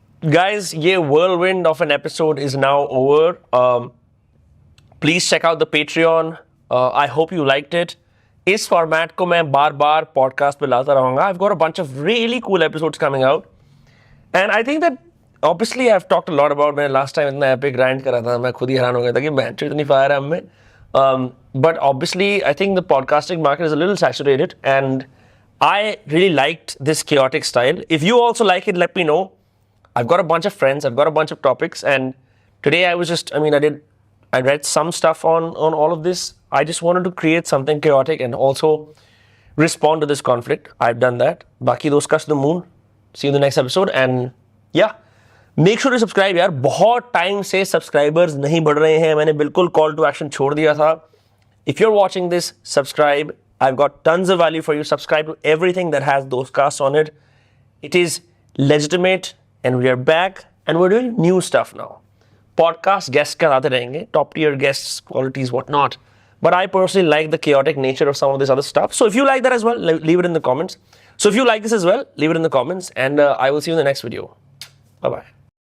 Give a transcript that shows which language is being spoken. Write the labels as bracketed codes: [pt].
[en] Guys, [hi] ये [en] whirlwind of an episode is now over. Please check out the Patreon. I hope you liked it. [hi] इस format को मैं बार-बार podcast पे लाता रहूँगा. [en] I've got a bunch of really cool episodes coming out. And I think that obviously I've talked a lot about, [hi] मैंने [en] last time [hi] इतना epic rant करा था, मैं खुद ही हैरान हो गया था कि मैं इतनी फायर है हमें. [en] But obviously I think the podcasting market is a little saturated and I really liked this chaotic style. If you also like it, let me know. I've got a bunch of friends, I've got a bunch of topics, and today I was just, I read some stuff on all of this. I just wanted to create something chaotic and also respond to this conflict. I've done that. Baki dostkas to the moon. See you in the next episode. And yeah, make sure to subscribe [hi] यार. बहुत time से subscribers नहीं बढ़ रहे हैं. मैंने बिल्कुल call to action छोड़ दिया था. [en] If you're watching this, subscribe. I've got tons of value for you. Subscribe to everything that has those casts on it. It is legitimate and we are back and we're doing new stuff now. Podcast guests कराते रहेंगे. Top tier guests, qualities, whatnot. But I personally like the chaotic nature of some of this other stuff. So if you like that as well, leave it in the comments. So if you like this as well, leave it in the comments and I will see you in the next video. Bye-bye.